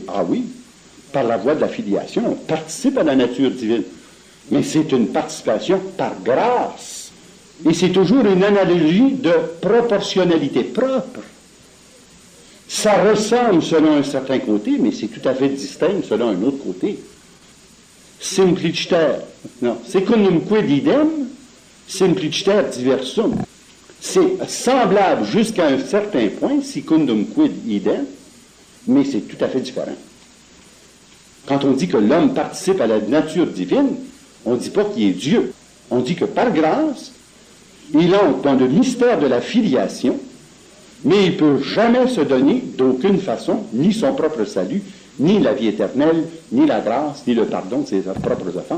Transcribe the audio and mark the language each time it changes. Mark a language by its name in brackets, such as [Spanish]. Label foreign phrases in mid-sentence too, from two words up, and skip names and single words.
[French] Ah oui, par la voie de la filiation, on participe à la nature divine. Mais c'est une participation par grâce. Et c'est toujours une analogie de proportionnalité propre. Ça ressemble selon un certain côté, mais c'est tout à fait distinct selon un autre côté. [Latin] Simpliciter, non, secundum quid idem, simpliciter diversum. [French] C'est semblable jusqu'à un certain point, [Latin] secundum quid idem, [French] mais c'est tout à fait différent. Quand on dit que l'homme participe à la nature divine, on ne dit pas qu'il est Dieu. On dit que par grâce, il entre dans le mystère de la filiation, mais il ne peut jamais se donner d'aucune façon ni son propre salut, ni la vie éternelle, ni la grâce, ni le pardon de ses propres offenses.